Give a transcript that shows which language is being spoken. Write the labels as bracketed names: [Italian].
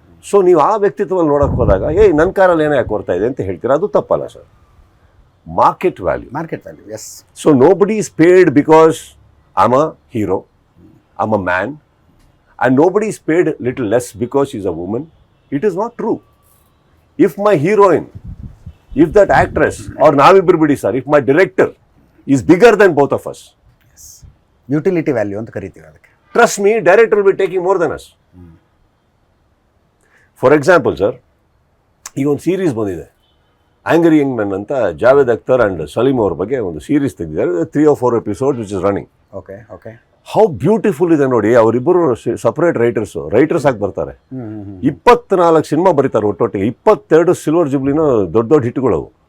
[Kannada] So ನೀವು ಆ ವ್ಯಕ್ತಿತ್ವದಲ್ಲಿ ನೋಡೋಕೆ ಹೋದಾಗ ನನ್ನ ಕಾರಲ್ಲಿ ಏನೋ ಯಾಕೆ ಬರ್ತಾ ಇದೆ ಅಂತ ಹೇಳ್ತೀರಾ, ಅದು ತಪ್ಪಲ್ಲ sir. [English] Market value, market value. Yes. So nobody is paid because I am a hero, I am a man, and nobody is paid little less because she's a woman. It is not true. If my heroine, if that actress, or [Kannada] navibru bidi sir, [English] if my director is bigger than both of us, [Kannada] S, utility value ಅಂತ ಕರಿತೀವಿ ಅದಕ್ಕೆ. [English] trust me, director will be taking more than us. For example sir, [Kannada] ಈಗ ಒಂದು series ಬಂದಿದೆ, angry Young men ಅಂತ, Javed Akhtar and Salim ಅವ್ರ ಬಗ್ಗೆ ಒಂದು ಸೀರೀಸ್ ತೆಗೆದಿದ್ದಾರೆ, [English] 3 or 4 episodes which is running. Okay, okay. How beautiful [Kannada] ಇದೆ ನೋಡಿ. ಅವರಿಬ್ಬರು ಸಪ್ರೇಟ್ ರೈಟರ್ಸ್ ಆಗಿ ಬರ್ತಾರೆ. 24 ಸಿನಿಮಾ ಬರೀತಾರೆ ಒಟ್ಟೊಟ್ಟಿಗೆ, 22 ಸಿಲ್ವರ್ ಜುಬ್ಲಿನ ದೊಡ್ಡ ದೊಡ್ಡ ಹಿಟ್ಗಳವು.